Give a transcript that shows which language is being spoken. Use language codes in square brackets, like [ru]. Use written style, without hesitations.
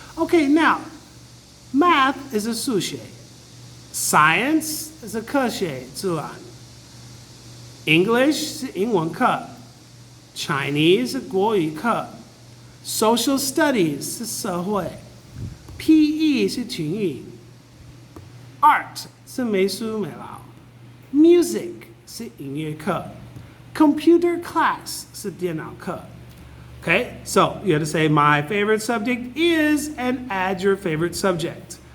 [en] Okay, now, math is a 数学. Science is a 科学自然. [zh] English 是英文课.Chinese 是国语课. Social studies 是社会. PE 是体育.Art 是美术美劳. Music 是音乐课. [en] Computer class [zh] 是电脑课. [en] Okay, so you have to say my favorite subject is and add your favorite subject.